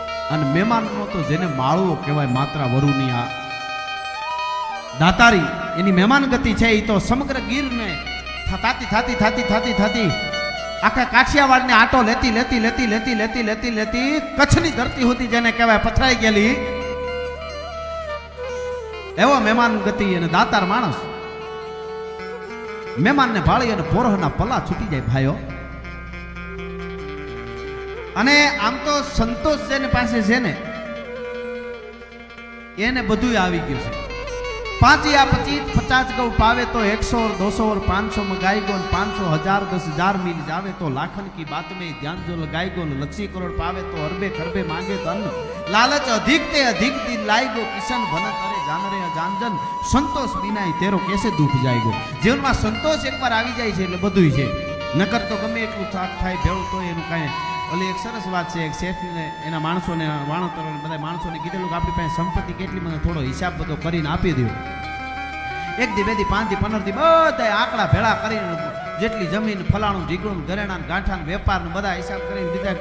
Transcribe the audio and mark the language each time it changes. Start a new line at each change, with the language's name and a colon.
Gujarati: અને મહેમાનનો તો જેને માળવો કહેવાય માત્ર વરુની આ દાતારી એની મહેમાન ગતિ છે, એ તો સમગ્ર ગીરને થાતી આખા કાઠિયાવાડને આટો લેતી કચ્છની ધરતી હતી જેને કહેવાય પથરાઈ ગયેલી, એવો મહેમાન ગતિ અને દાતાર માણસ મહેમાનને ભાળી અને પોરહના પલા છૂટી જાય ભાઈઓ। અને આમ તો સંતોષ જેને પાસે છે ને એને બધું આવી ગયું છે,
Hindi: 5 या 25 50 गौ पावे तो 100 और 200 और 500 में गाय गो, 500 1000 10,000 मिल जावे तो लाखन की बात में ध्यान जो लगाई गो, लक्षी करोड़ पावे तो अरबे खरबे मांगे धन, लालच अधिक ते अधिक दिन लाई गो, किशन भनत अरे जान रे जानजन, संतोष बिना तेरो कैसे दुख जाएगो। जीवन में संतोष एक बार
Gujarati: આવી જાય છે એટલે બધુંય છે, નકર તો ગમે એટલું થાક થાય ભેળું તો એનું કાંઈ। ઓલી એક સરસ વાત છે, એક શેઠને એના માણસોને વાણોતરોને બધા માણસોને કીધેલું કે આપણી પાસે સંપત્તિ કેટલી, મને થોડો હિસાબ બધો કરીને આપી દો। 1 દી 2 દી 5 દી 15 દી બધા આંકડા ભેળા કરીને જેટલી જમીન ફલાણું ઢીકણું ઘરેણાં ગાંઠાં વેપારનું બધા હિસાબ કરીને દીધા।